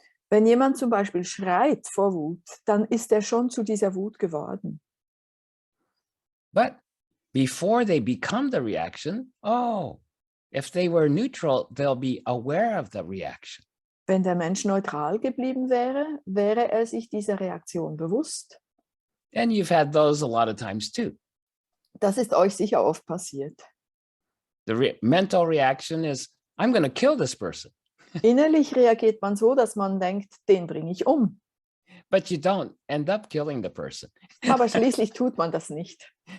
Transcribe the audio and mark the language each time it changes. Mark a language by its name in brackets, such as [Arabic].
[German] Wenn jemand zum Beispiel schreit vor Wut, dann ist er schon zu dieser Wut geworden. [English] But before they become the reaction, oh, if they were neutral, they'll be aware of the reaction. [German] Wenn der Mensch neutral geblieben wäre, wäre er sich dieser Reaktion bewusst. [English] And you've had those a lot of times too. [German] Das ist euch sicher oft passiert. [English] The mental reaction is, I'm going to kill this person. [German] Innerlich reagiert man so, dass man denkt, den bringe ich um. [English] But you don't end up killing the person. [German] Aber schließlich tut man das nicht.